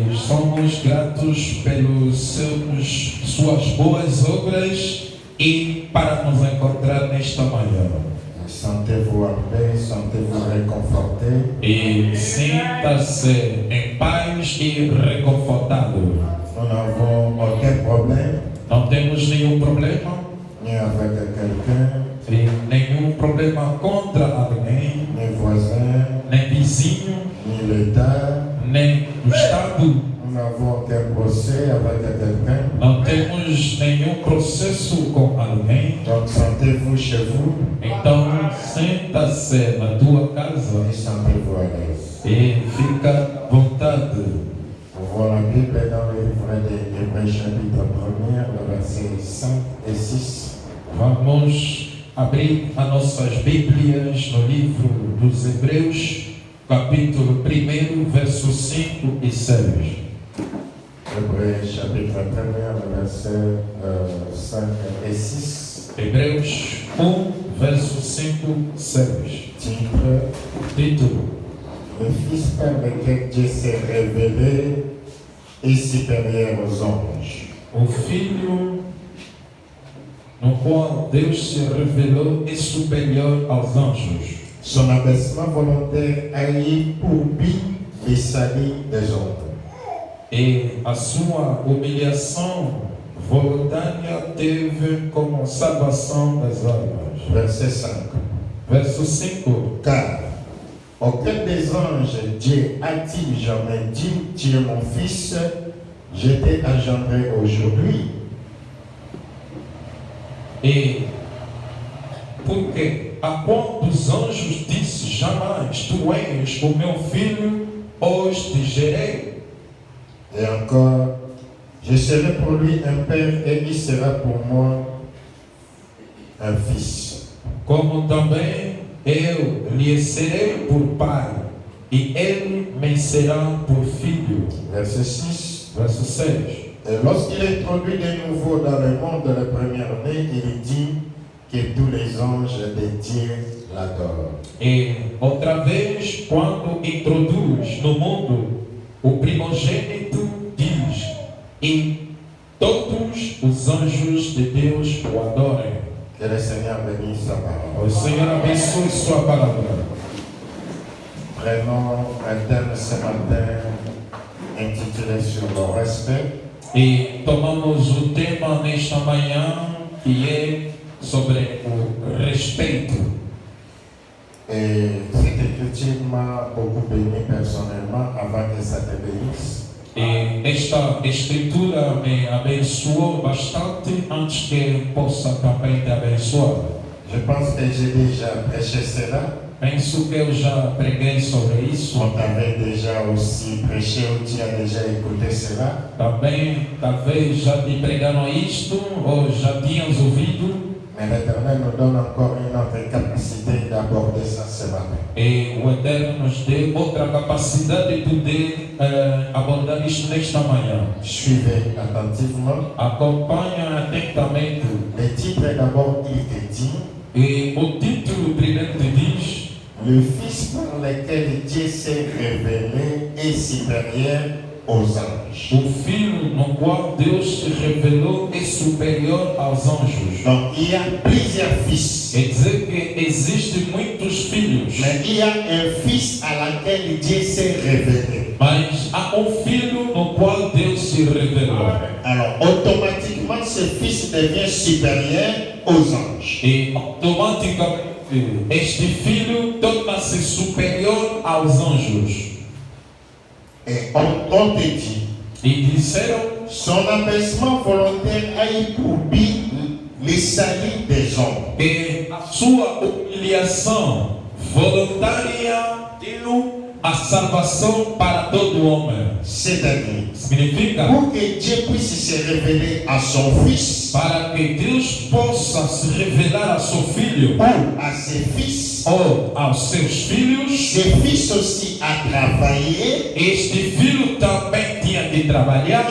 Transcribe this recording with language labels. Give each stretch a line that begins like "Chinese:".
Portuguese: somos gratos pelas suas boas obras e para nos encontrar nesta manhã.
French: Sentez-vous en paix, sentez-vous réconforté.
Portuguese: E sinta-se em paz e reconfortado.
French: Nous n'avons aucun problème,
Portuguese: Não temos nenhum problema,
French: ni avec quelqu'un,
Portuguese: e nenhum problema contra alguém,
French: ni voisin,
Portuguese: nem vizinho,
French: ni l'État.
Portuguese: nem do Estado.
French: Nous n'avons aucun procès avec quelqu'un.
Portuguese: Não temos nenhum processo com alguém.
French: Donc sentez-vous chez vous
Portuguese: Então, senta-se na tua casa
French: et sentez-vous à l'aise.
Portuguese: e fica à vontade.
French: Ouvrons la Bible dans le livre des Hébreux chapitre 1, le verset 5 et 6.
Portuguese: Vamos abrir as nossas Bíblias no livro dos Hebreus, capítulo 1, versos 5 e 6.
French: Hébreux chapitre 1, le verset 5 et 6.
Portuguese: Hebreus versos 5 e 6.
French: Titre:
Portuguese: Título:
French: Le Fils par lequel Dieu s'est révélé est supérieur aux anges.
Portuguese: O Filho no qual Deus se revelou é superior aos anjos.
French: Son abaissement volontaire a eu pour but le salut des hommes.
Portuguese: E a sua humilhação voluntária teve como salvação das almas.
French: Verset 5.
Portuguese: Verso 5.
French: Car aucun des anges Dieu a-t-il jamais dit: Tu es mon fils, je t'ai engendré aujourd'hui.
Portuguese: E porque a quantos anjos disse jamais: Tu és o meu filho, hoje te gerei.
French: Et encore, je serai pour lui un père et il sera pour moi un fils.
Portuguese: Como também eu lhe serei por pai, e ele me será por filho.
French: Verset 6.
Portuguese: Verso 6.
French: Et lorsqu'il introduit de nouveau dans le monde le premier-né, il dit que tous les anges de Dieu l'adorent.
Portuguese: E outra vez, quando introduz no mundo o primogênito, diz: E todos os anjos de Deus o adorem.
French: Que le Seigneur bénisse sa parole.
Portuguese: O Senhor abençoe sua palavra.
French: Prenons un thème ce matin intitulé sur le respect.
Portuguese: E tomamos o tema nesta manhã, que é sobre o respeito.
French: Et cette écriture m'a beaucoup béni personnellement avant que ça te bénisse.
Portuguese: E esta escritura me abençoou bastante antes que eu possa também te abençoar.
French: Je pense que j'ai déjà prêché cela.
Portuguese: Penso que eu já preguei sobre isso.
French: On t'avait déjà aussi prêché ou tu as déjà écouté cela.
Portuguese: Também, talvez já te pregaram isto ou já tinhas ouvido.
French: Mais l'Éternel nous donne encore une autre capacité d'aborder ça ce matin.
Portuguese: E o Eterno nos deu outra capacidade de poder abordar isto nesta manhã.
French: Suivez attentivement.
Portuguese: Acompanha atentamente.
French: Le titre d'abord, il te dit:
Portuguese: E o título primeiro te diz:
French: Le Fils par lequel Dieu s'est révélé est supérieur aux anges.
Portuguese: O Filho no qual Deus se revelou é superior aos anjos.
French: Donc il y a plusieurs fils.
Portuguese: Quer dizer que existem muitos filhos,
French: Mais il y a un fils à laquelle Dieu s'est révélé.
Portuguese: mas há filho no qual Deus se revelou.
French: Alors automatiquement ce fils devient supérieur aux anges.
Portuguese: E automaticamente este filho torna-se superior aos anjos.
French: Et on te dit:
Portuguese: E disseram:
French: Son abaissement volontaire a eu pour but le salut des hommes.
Portuguese: E a sua humilhação voluntária deu a salvação para todo homem.
French: C'est-à-dire,
Portuguese: Significa
French: pour que Dieu puisse se révéler à son fils
Portuguese: para que Deus possa se revelar a seu filho
French: ou à ses fils,
Portuguese: ou aos seus filhos.
French: ce fils aussi a travaillé,
Portuguese: Este filho também tinha de trabalhar,